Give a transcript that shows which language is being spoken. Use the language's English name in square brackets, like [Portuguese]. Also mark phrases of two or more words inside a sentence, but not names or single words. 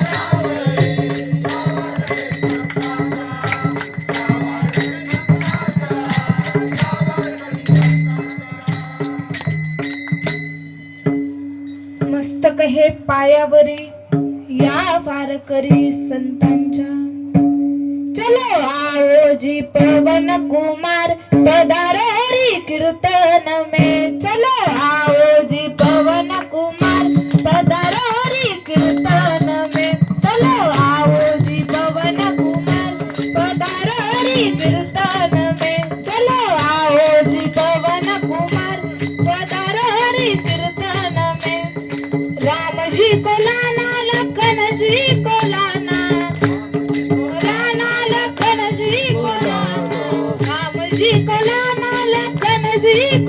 [Marathi] मस्तक हे पायावरी, या वारकरी संतांच्या. [Hindi] चलो आओ जी पवन कुमार, पधारो हरि कीर्तन में. चलो आओ जी पवन कुमार, पधारो हरि कीर्तन में. चलो आओ जी पवन कुमार, पधारो हरि कीर्तन में. चलो आओ जी पवन कुमार, पधारो हरि कीर्तन में. राम जी को लाना, लखन जी को लाना, लाना लखन जी को लाना, राम जी को लाना, लखन जी